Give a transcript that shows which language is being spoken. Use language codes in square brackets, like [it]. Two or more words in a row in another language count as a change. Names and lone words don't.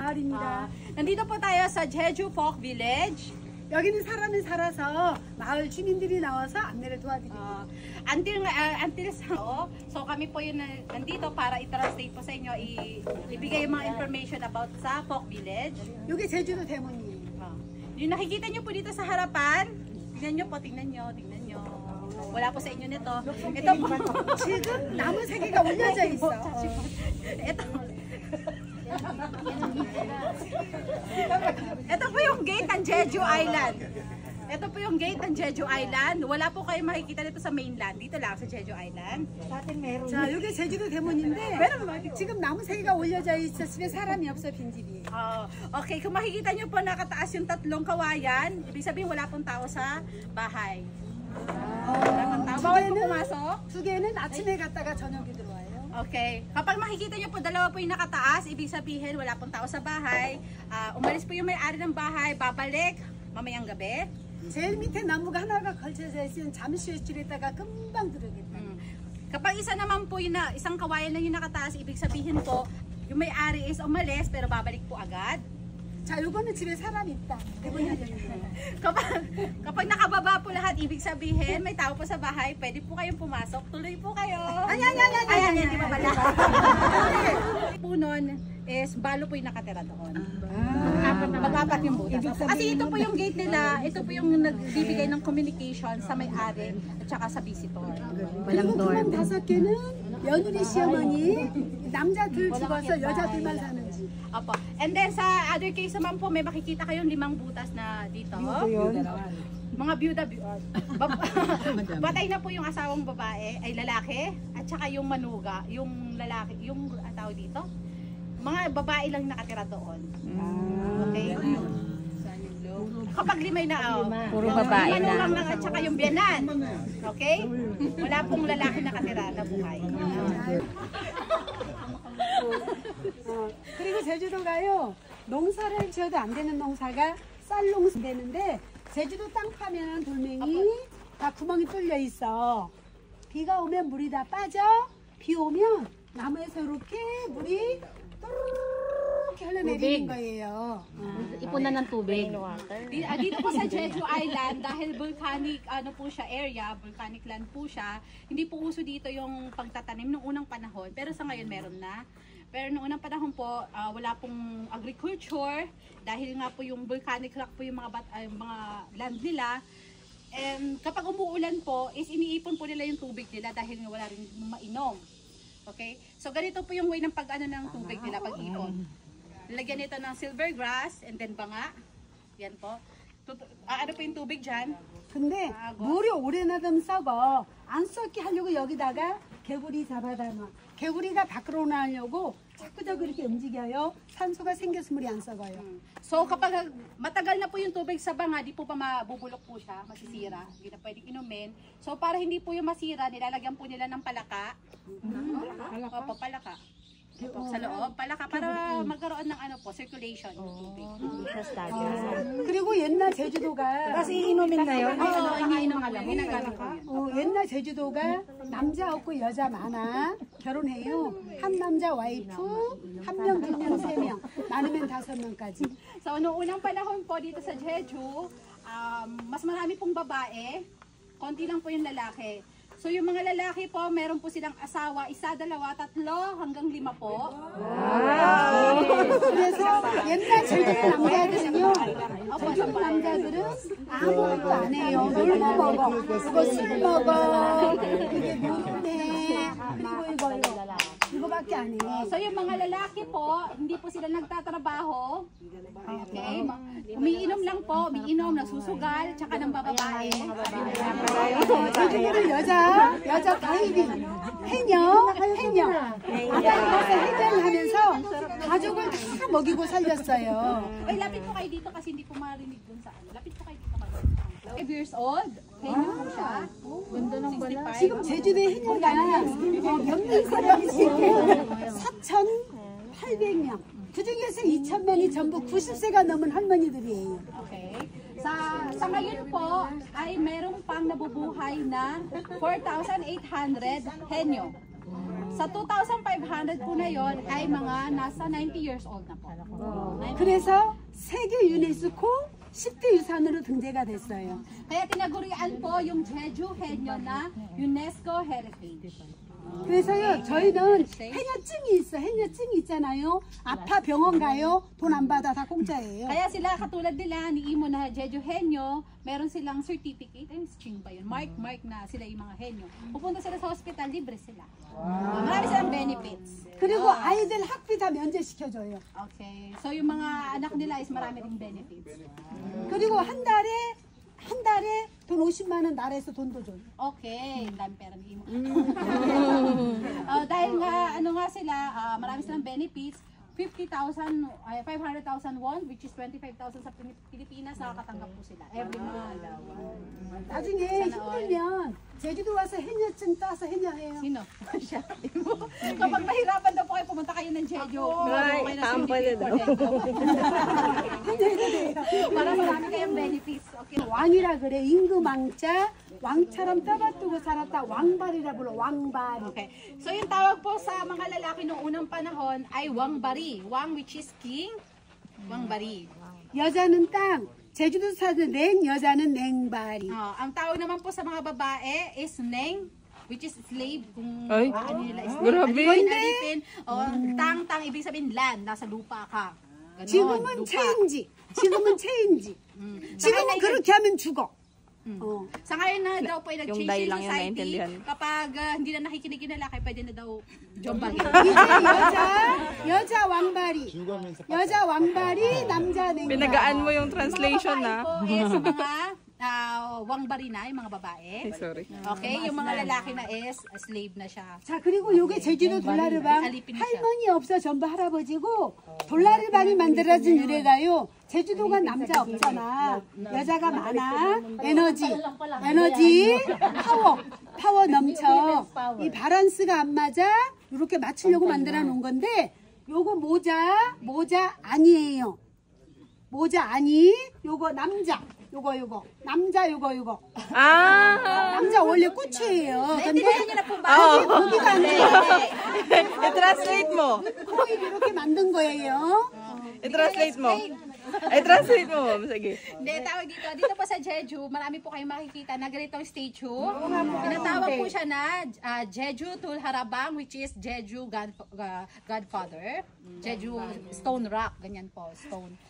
[ko] 마을입니다. [tl] Nandito po tayo sa Jeju Folk Village. [ko] 여기는 사람이 살아서 마을 주민들이 나와서 안내를 도와드립니다. [tl] So kami po yun nandito para i-translate po sa inyo, ibigay yung mga [en] information about [tl] sa Folk Village. [ko] 여기 제주도 대문이에요. [tl] Yung nakikita nyo po dito sa harapan, tingnan nyo po, tingnan nyo. Wala po sa inyo nito. Ito po. [ko] 지금 나무 3개가 올려져 있어. [tl] Ito po yung gate ng Jeju Island. Ito po yung gate ng Jeju Island. Wala po kayo makikita dito sa mainland. Dito lang sa Jeju Island. [ko] 자, 여기 제주도 대문인데 지금 나무 3개가 올려져 있어. 집에 사람이 없어, 빈집이. [tl] Okay, kung makikita nyo po nakataas yung tatlong kawayan, ibig sabihin wala pong tao sa bahay. Bawal po pumasok. [ko] 2개는 아침에 갔다가 저녁에 들어와요. [tl] Okay. Kapag makikita nyo po, dalawa po yung nakataas, ibig sabihin wala pong tao sa bahay. Umalis po yung may-ari ng bahay, babalik mamayang gabi. [ko] 제일 밑에 나무가 하나가 걸쳐져 있으면 잠시 외출했다가 금방 들어오겠다. [tl] Kapag isa naman po yung isang kawayan lang yung nakataas, ibig sabihin po, yung may-ari is umalis pero babalik po agad. [ko] 자, 요거는 집에 사람 있다. [tl] kapag nakababa po lahat, ibig sabihin may tao po sa bahay, pwede po kayong pumasok. Tuloy po kayo. Ayan, hindi pa pala. Po nun is balo po yung nakatira doon. Mag-apat yung butas. Kasi ito po yung gate nila, ito po yung nagbibigay ng communication sa may-ari at saka sa visitor. [ko] 그리고 그만 5개는 며느리 시어머니 남자들 죽어서 여자들만 사는 집. [tl] Opo. [en] And then [tl] sa [en] other case [tl] naman po, may makikita kayong 5 butas na dito. Mga byuda, patay na po yung asawang babae, ay lalaki, at saka yung manuga, yung lalaki, yung tawag dito, mga babae lang nakatira doon. Okay? Kapag 5 na, puro babae lang at saka yung biyanan. Okay? Wala pong lalaki nakatira na buhay. [ko] 그리고 제주도가요, 농사를 지어도 안 되는 농사가 쌀 농사 되는데 제주도 땅 파면 돌멩이 다 구멍이 뚫려 있어. 비가 오면 물이 다 빠져. 비 오면 나무에서 이렇게 물이 이렇게 흘러내리는 거예요. [tl] Ipunan ng tubig. Dito po sa Jeju Island, dahil volcanic po siya area, [en] volcanic land [tl] po siya, hindi po uso dito yung pagtatanim nung unang panahon, pero sa ngayon meron na. Pero noong unang panahon po, wala pong agriculture dahil nga po yung [en] volcanic rock [tl] po yung mga land nila. And kapag umuulan po, is iniipon po nila yung tubig nila dahil wala rin mainom. Okay? So ganito po yung way ng pag-ano ng tubig nila, pag-ipon. Lagyan nito ng [en] silver grass and then [tl] banga. Yan po. Ano po yung tubig dyan? [ko] 근데 물이 오래 나가면 썩어. 안 썩게 하려고 여기다가 개구리 잡아다 놔. 개구리가 밖으로 나오려고 자꾸자꾸 이렇게 움직여요. 산소가 생겨서 물이 안 썩어요. [tl] So kapag matagal na po yung tubig sa banga, di po pa mabubulok po siya, masisira. Hindi na pwedeng inumin. So para hindi po yung masira, nilalagyan po nila ng palaka. Opo, palaka. Opo, sa loob, palaka para magkaroon ng circulation yung tubig. [ko] 그리고 옛날 제주도가 [tl] Kasi inumin na yun. iniinom nga lang. Ginagamit po yun. [ko] 옛날 제주도가 남자 없고 여자 많아. 결혼해요. 한 남자 와이프, 1명, 2명, 3명, 많으면 5명까지. [tl] So noong unang panahon po dito sa Jeju, mas marami pong babae, konti lang po yung lalaki. So yung mga lalaki po, meron po silang asawa, 1, 2, 3, hanggang 5 po. [ko] 그래서 옛날 제주도 남자들은요, 제주도 남자들은 아무것도 안 해요. 놀고 먹어. 그리고 술 먹어. 그게 물인데, 그리고 이거밖에 안 해. [tl] So yung mga lalaki po, hindi po sila nagtatrabaho. Okay? Umiinom lang po, nagsusugal, tsaka ng bababae. [ko] 제주도는 여자 다이빙, 해녀. 아까 가서 해녀를 하면서 가족을 다 먹이고 살렸어요. [tl] Ay, lapit po kayo dito kasi hindi po marinig dun sa ano. Lapit po kayo dito kasi. 5 [en] years old. [tl] Henyo po siya. Ganda ng bala. [ko] 지금 제주도에 해녀가 몇명 사람이 있고 4,800명. 그 중에서 2,000명이 전부 90세가 넘은 할머니들이에요. [tl] Okay. Sa ngayon po ay merong pang nabubuhay na 4,800 henyo. Sa 2,500 po na yon ay mga nasa 90 [en] years old [tl] na po. [ko] 그래서 세계 유네스코 10대 유산으로 등재가 됐어요. [tl] Kaya tinagurian po yung Jeju Henyo na UNESCO Heritage. [ko] 그래서요, 저희는 해녀증이 있어. 해녀증이 있잖아요. 아파 병원 가요. 돈 안 받아. 다 공짜예요. [tl] Kaya sila katulad nila ni Imo na Jeju Henyo, meron silang certificate, ay string pa yun, mark na sila yung mga henyo. Pupunta sila sa hospital, libre sila. Marami silang benefits. [ko] 그리고 아이들 학비 다 면제시켜줘요. [tl] Okay. So yung mga anak nila is marami ring benefits. [ko] 그리고 한 달에 돈 50만 원 나라에서 돈도 줘요. [tl] Okay, ang dami pera ni Imo. Dahil nga, ano nga sila, marami silang benefits, 500,000 won, [en] which is [tl] 25,000 sa Pilipinas, nakakatanggap po sila [en] every month. [ko] 나중에 힘들면 제주도 와서 해녀증 따서 해녀해요. [tl] Sino? Siya. Kapag mahirapan daw po kayo, pumunta kayo ng Jeju. Ay, tambal daw. [ko] 해녀해도 돼요. [tl] Para marami kayong benefits. Okay. [ko] 왕이라 그래. 임금왕자, 왕처럼 떠받들고 살았다. 왕발이라 불러. 왕발. [tl] Okay. So yung tawag po sa mga lalaki noong unang panahon ay Wangbari. Wang [en] which is king, [tl] Wangbari. [ko] 여자는 땅. 제주도 사는 냉, 여자는 냉발이. [tl] Ang tawag naman po sa mga babae is Neng, [en] which is slave. [tl] Kung Ay, ano nila is grabe. alipin. O tang, ibig sabihin land, nasa lupa ka. Ganon, [ko] 지금은 [tl] lupa. [ko] 체인지. 지금은 체인지. 지금은 그렇게 하면 죽어. [tl] Sa ngayon na daw po ay Yung nag-change dahil yung lang yung society. naintindihan. Kapag hindi na nakikinig yung lalaki, pwede na daw jombagin. 이제 여자 왕발이. 여자 왕발이, 남자 냉발. Pinagaan mo yung translation Mga na. babae po is mga wangbari na, yung mga babae. Ay, sorry. Okay, yung mga lalaki na is slave na siya. [ko] 자, 그리고 요게 제주도 돌라르방 할머니 없어 전부 할아버지고 돌라르방이 만들어진 유래가요. 제주도가 남자 없잖아. 여자가 많아. 에너지, 파워 넘쳐. 이 밸런스가 안 맞아. 이렇게 맞추려고 만들어 놓은 건데 요거 모자 아니에요. 모자 아니. 요거 남자. 요거. 남자 요거. Ah! 남자 원래 꽃이에요. 근데 [tl] Naintindihan niyo na po ba? [ko] 거기가 안 돼요. [tl] I-translate mo. [ko] 코일 이렇게 만든 거예요. [tl] I-translate mo. I-translate mo. Sige. Hindi, tawag dito. Dito po sa Jeju, marami po kayong makikita na ganitong statue. Tinatawag po siya na Jeju Tulharabang, [en] which is Jeju Godfather. [tl] Jeju [en] Stone Rock, [tl] ganyan po, stone.